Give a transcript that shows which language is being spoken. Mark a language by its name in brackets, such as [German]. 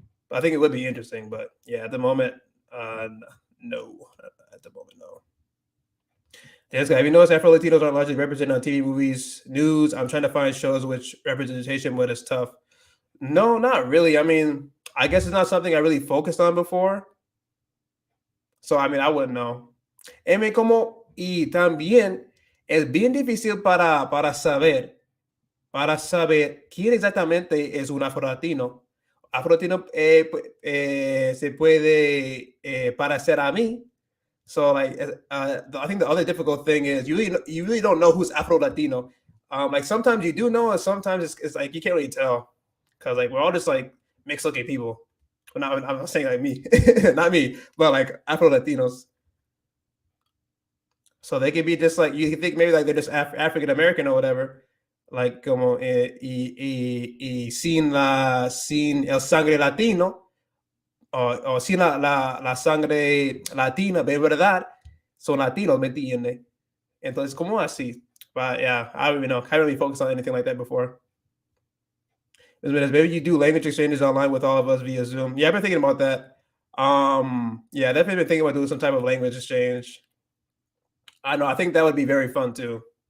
[English] I think it would be interesting, but yeah, at the moment, no. At the moment, no. This guy, have you noticed Afro Latinos are largely represented on TV, movies, news? I'm trying to find shows which representation, but it's tough. No, not really. I mean, I guess it's not something I really focused on before. So, I mean, I wouldn't know. [Spanish] Y también es bien difícil para saber quién exactamente es un afrolatino. Afrolatino se puede parecer a mí. [English] So like, I think the other difficult thing is you really don't know who's Afro Latino. Like sometimes you do know, and sometimes it's like you can't really tell because like we're all just like mixed looking people. Well, I'm not saying like me, not me, but like Afro Latinos. So they could be just like you think maybe like they're just African American or whatever. [Spanish] Like como y sin el sangre latino o sin la sangre latina de verdad son latinos, ¿me entiendes? Entonces, ¿cómo así? [English] But yeah, I don't even know. I haven't really focused on anything like that before. Maybe you do language exchanges online with all of us via Zoom. Yeah, I've been thinking about that. Yeah, definitely been thinking about doing some type of language exchange. I know. I think that would be very fun too.